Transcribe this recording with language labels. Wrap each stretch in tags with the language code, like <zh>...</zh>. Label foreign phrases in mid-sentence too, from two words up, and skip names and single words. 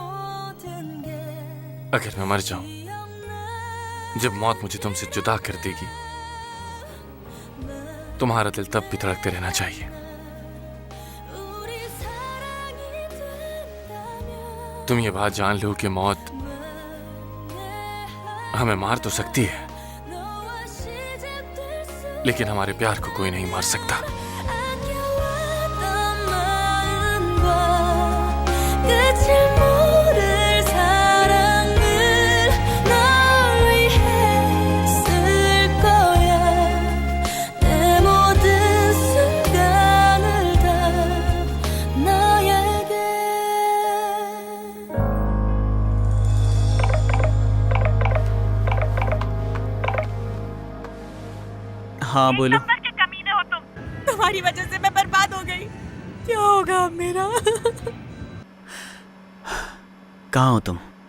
<hi>अगर मैं मर जाऊं, जब मौत मुझे तुमसे जुदा कर देगी, तुम्हारा दिल तब भी धड़कते रहना चाहिए। तुम ये बात जान लो कि मौत हमें मार तो सकती है, लेकिन हमारे प्यार को कोई नहीं मार सकता।</hi> <ko>끝을 모를 사랑을 널 위해 쓸 거야 내 모든 순간을 다 너에게</ko> <hi>हाँ बोलो। तुम्हारी वजह से मैं बर्बाद हो गई। क्या होगा अब मेरा? कहाँ हो तुम?</hi>